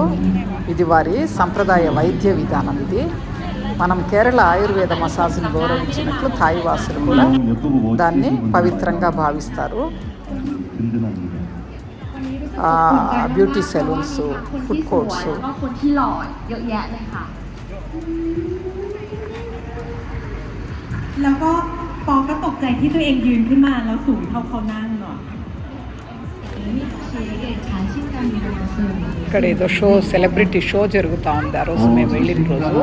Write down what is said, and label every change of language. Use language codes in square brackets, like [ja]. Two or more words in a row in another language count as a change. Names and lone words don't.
[te] ఇది వారి సంప్రదాయ వైద్య విధానం. ఇది మనం కేరళ ఆయుర్వేద మసాజ్ని గౌరవించినట్లు థాయ్ వాసులు కూడా దాన్ని పవిత్రంగా భావిస్తారు. [en] beauty salons, food courts. [th] แล้วก็ปอก็ตกใจที่ตัวเองยืนขึ้นมาแล้วสูงเท่าเขานั่งเนาะ. [te] ఇక్కడ ఏదో [en] celebrity show [te] జరుగుతూ ఉంది ఆ రోజు మేము వెళ్ళిన రోజు.